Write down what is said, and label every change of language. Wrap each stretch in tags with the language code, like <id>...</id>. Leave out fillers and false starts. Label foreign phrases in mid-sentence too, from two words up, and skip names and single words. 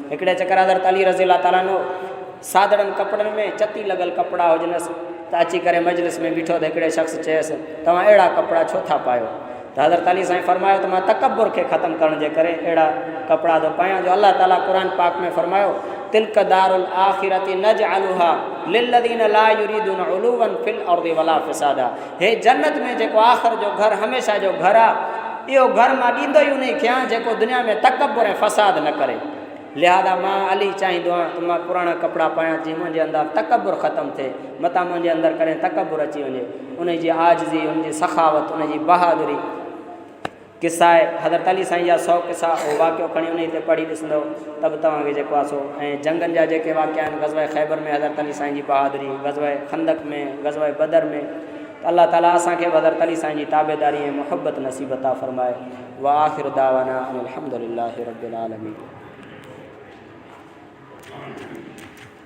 <sd>हिकिड़े चकर हज़रत अली</sd> <ar>رضي الله تعالى</ar> <sd>नो सादड़नि कपिड़नि में चती लॻल कपिड़ा हुजनसि त अची करे मजलिस में बीठो त हिकिड़े शख़्स चयसि तव्हां अहिड़ा कपिड़ा छो था पायो? त हज़रत अली साईं फरमायो त मां तकबुर खे ख़तमु करण जे करे अहिड़ा कपिड़ा थो पायां जो अलाह ताला क़ुर पाक में फरमायो</sd> <ar>تلك الدار الآخرة نجعلها للذين لا يريدون علوا في الأرض ولا فسادا.</ar> <sd>हे जन्नत में जेको आख़िर जो घर हमेशह जो घर आहे इहो घर मां ॾींदो ई उन खे जेको दुनिया में तकबुर ऐं फ़साद न करे। लिहाज़ा मां अली चाहींदो आहियां त मां पुराणा कपिड़ा पायां जीअं मुंहिंजे अंदरि तकबुर ख़तमु थिए, मतां मुंहिंजे अंदरि कॾहिं तकबुर अची वञे। उनजी आजिज़ी, उनजी सखावत, उनजी बहादुरी किसा आहे हज़रत अली साईं जा 100 किसा उहो वाक़ियो खणी उन ते पढ़ी ॾिसंदो त बि तव्हांखे जेको आहे सो ऐं जंगनि जा जेके वाक़िया आहिनि ग़ज़वा ख़ैबर में हज़रत अली साईं जी बहादुरी, ग़ज़वा खंदक में, ग़ज़वा बदर में, त अल्लाह ताला असांखे हज़रत अली साईं जी ताबेदारी ऐं मुहबत नसीब अता फ़रमाए।</sd> <ar>وآخر دعوانا أن الحمد لله رب العالمين.</ar>